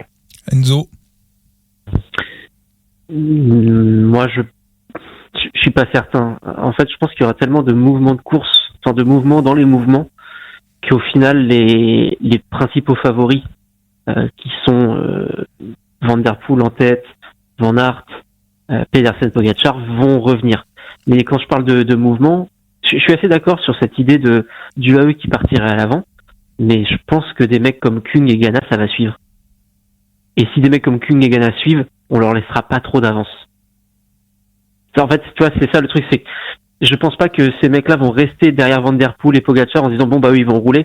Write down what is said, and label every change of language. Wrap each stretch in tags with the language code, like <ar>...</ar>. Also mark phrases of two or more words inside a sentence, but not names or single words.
<fr>Enzo? Moi, je suis pas certain. En fait, je pense qu'il y aura tellement de mouvements de course, de mouvements dans les mouvements, qu'au final, les principaux favoris, qui sont Van Der Poel en tête, Van Aert, Pedersen, Pogačar, vont revenir. Mais quand je parle de mouvement, je suis assez d'accord sur cette idée du AE qui partirait à l'avant, mais je pense que des mecs comme Kung et Ganna, ça va suivre. Et si des mecs comme Kung et Ganna suivent, on leur laissera pas trop d'avance. En fait, tu vois, c'est ça le truc, c'est que je pense pas que ces mecs-là vont rester derrière Van Der Poel et Pogačar en se disant eux, ils vont rouler.</fr>